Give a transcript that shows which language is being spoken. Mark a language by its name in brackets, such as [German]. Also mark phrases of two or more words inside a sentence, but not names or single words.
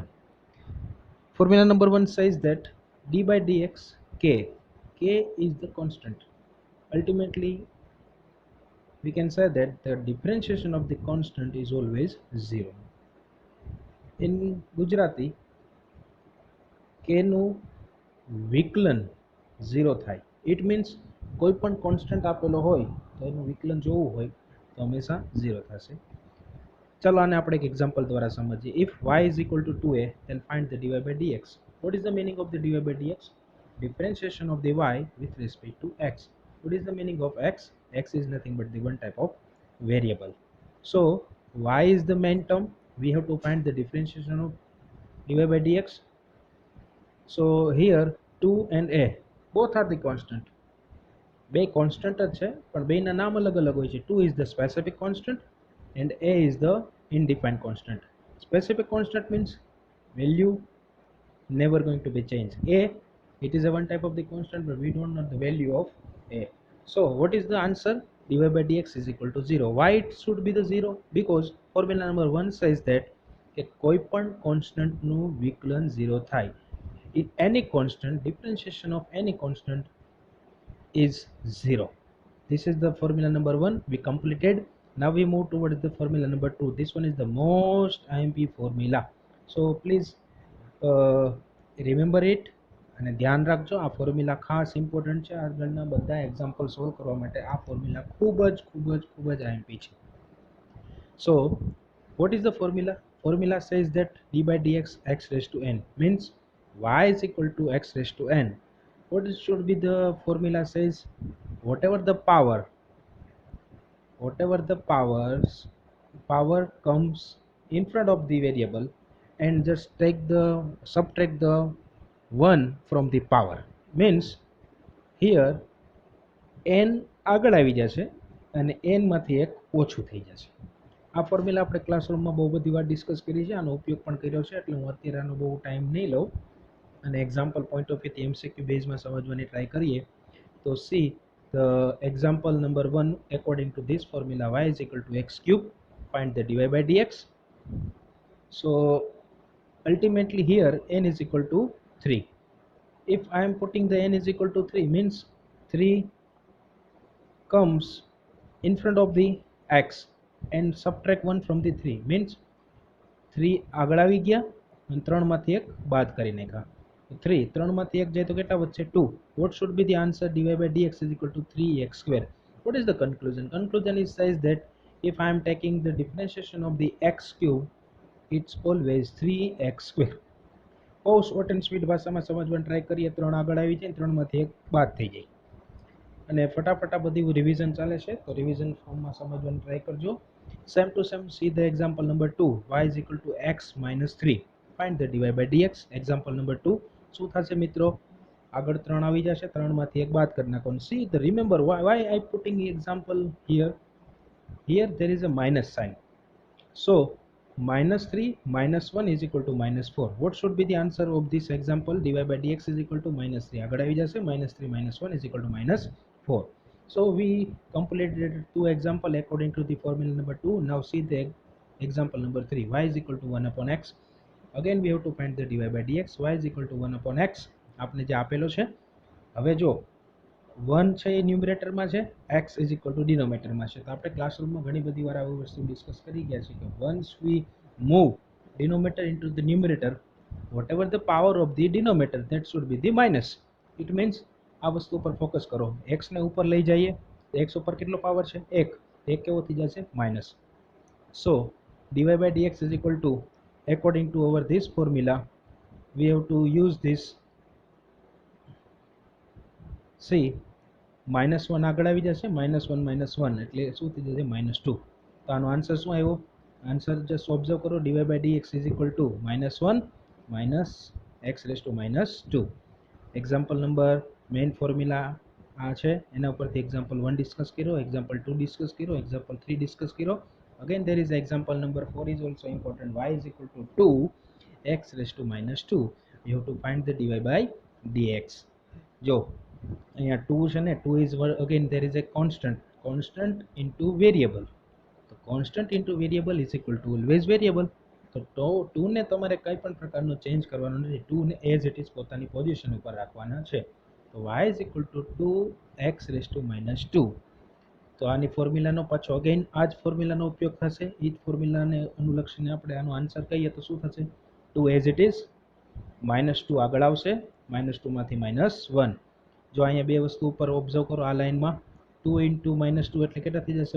[English] Formula number 1 says that d by dx k is the constant. Ultimately we can say that the differentiation of the constant is always 0. In Gujarati, [Gujarati] k નું વિકલન 0 થાય. [English] it means [Gujarati] કોઈ પણ કોન્સ્ટન્ટ આપેલો હોય તો એનું વિકલન જોવું હોય તો હંમેશા 0 થશે. ચલો આને આપણે એક એક્ઝામ્પલ દ્વારા સમજીએ. [English] ઇફ y is equal to 2a, then find the dy by dx. What is the meaning of the dy by dx? Differentiation of the y with respect to x. What is the meaning of x? X is nothing but the one type of variable. So y is the main term. We have to find the differentiation of dy by dx. So here 2 and a both are the constant. [Gujarati] બે constant જ છે પણ બેના નામ અલગ અલગ હોય છે. [English] 2 is the specific constant and a is the indefined constant. Specific constant means value never going to be changed. A, it is a one type of the constant, but we don't know the value of a. So what is the answer? dy by dx is equal to 0. Why it should be the 0? Because formula number 1 says that [Gujarati] કે કોઈ પણ constant નું વિકલન 0 થાય. [English] In any constant, differentiation of any constant is 0. This is the formula number 1 we completed. Now we move towards the formula number 2. This one is the most IMP formula. So please remember it [Gujarati] અને ધ્યાન રાખજો. આ ફોર્મ્યુલા ખાસ ઇમ્પોર્ટન્ટ છે. આગળના બધા [English] example solve [Gujarati] કરવા માટે આ ફોર્મ્યુલા ખૂબ જ IMP છે. [English] So what is the formula? Formula says that d by dx x raised to n means y is equal to x raised to n. What should be the formula says? Whatever the power comes in front of the variable and just subtract the 1 from the power, means here [Gujarati] n આગળ આવી જશે અને n માંથી એક ઓછું થઈ જશે. આ ફોર્મ્યુલા આપણે ક્લાસરૂમમાં બહુ બધી વાર ડિસ્કસ કરી છે, આનો ઉપયોગ પણ કર્યો છે, એટલે હું અત્યારે આનો બહુ ટાઈમ નહીં લઉં અને [English] example point of view MCQ base [Gujarati] સમજવાની ટ્રાય કરીએ. [English] તો સી the example number 1, according to this formula, y is equal to x cube. Find the dy by dx. So ultimately here n is equal to 3. If I am putting the n is equal to 3, means 3 comes in front of the x and subtract 1 from the 3, means [Gujarati] 3 આગળ આવી ગયા અને 3 માંથી 1 બાદ કરી નાખ્યા. 3 માંથી 1 જાય તો કેટલા વધશે? 2. [English] What should be the answer? dy by dx is equal to 3x square. What is the conclusion? Conclusion is says that if I am taking the differentiation of the x cube, it's always 3x square. [Gujarati] બહુ [English] short and sweet [Gujarati] ભાષામાં સમજવાની ટ્રાય કરીએ. 3 આગળ આવી જાય, 3 માંથી 1 બાદ થઈ જાય અને ફટાફટ બધી રિવિઝન ચાલે છે, તો [English] revision form [Gujarati] સમજવાની ટ્રાય કરજો. [English] same to same see the example number 2, y is equal to x minus 3. Find the dy by dx. example number 2 [Gujarati] શું થશે મિત્રો? આગળ 3 આવી જશે, 3 માંથી 1 બાદ કરી નાખો. [English] see the remember why I putting example here there is a minus sign. So minus 3 minus 1 is equal to minus 4. What should be the answer of this example? dy by dx is equal to minus 3. [Gujarati] આગળ આવી જશે, [English] minus 3 minus 1 is equal to minus 4. So we completed 2 example according to the formula number 2. Now see the example number 3. Y is equal to 1 upon x. Again we have to find the dy by dx. Y is equal to 1 upon x. [Gujarati] આપણે જે આપેલો છે, હવે જો 1 છે એ ન્યુમરેટરમાં છે, [English] x is equal to [Gujarati] ડિનોમિનેટરમાં છે. તો આપણે ક્લાસરૂમમાં ઘણી બધી વાર આવી વસ્તુ ડિસ્કસ કરી ગયા છે કે [English] once we move denominator into the numerator, whatever the power of the denominator, that should be the minus. It means [Gujarati] આ વસ્તુ ઉપર ફોકસ કરો. x ને ઉપર લઈ જઈએ તો x ઉપર કેટલો પાવર છે 1, 1 કેવો થઈ જશે માઇનસ. [English] So dy by dx is equal to, according to our this formula, we have to use this. [Gujarati] See, -1 આગળ આવી જશે, -1 -1 એટલે શું થઈ જશે -2. તો આનો આન્સર શું આવ્યો? [English] answer just observe [Gujarati] કરો, [English] dy by dx is equal to -1 minus x raised to -2. example number main formula [Gujarati] આ છે, એના ઉપરથી એક્ઝામ્પલ 1 ડિસ્કસ કર્યો, એક્ઝામ્પલ 2 ડિસ્કસ કર્યો, એક્ઝામ્પલ 3 ડિસ્કસ કર્યો. [English] અગેન there is example number 4 is also important. Y is equal to 2 x raised to -2. You have to find the dy by dx. [Gujarati] જો અહીંયા 2 છે ને, [English] 2 is again there is a constant into variable. તો constant into variable is equal to always variable. [Gujarati] તો 2 ને તમારે કંઈ પણ પ્રકારનો ચેન્જ કરવાનો નથી, 2 ને [English] as it is [Gujarati] પોતાની પોઝિશન ઉપર રાખવાના છે. [English] તો y is equal to 2x raised to -2. [Gujarati] તો આની ફોર્મ્યુલાનો પાછો અગેન આ જ ફોર્મ્યુલાનો ઉપયોગ થશે. એ જ ફોર્મ્યુલાને અનુલક્ષીને આપણે આનો આન્સર કહીએ તો શું થશે? 2 [English] as it is, [Gujarati] -2 આગળ આવશે, -2 માંથી -1. જો અહીંયા બે વસ્તુ ઉપર ઓબ્ઝર્વ કરો, આ લાઈનમાં 2 ઇન્ટુ -2 એટલે કેટલા થઈ જશે?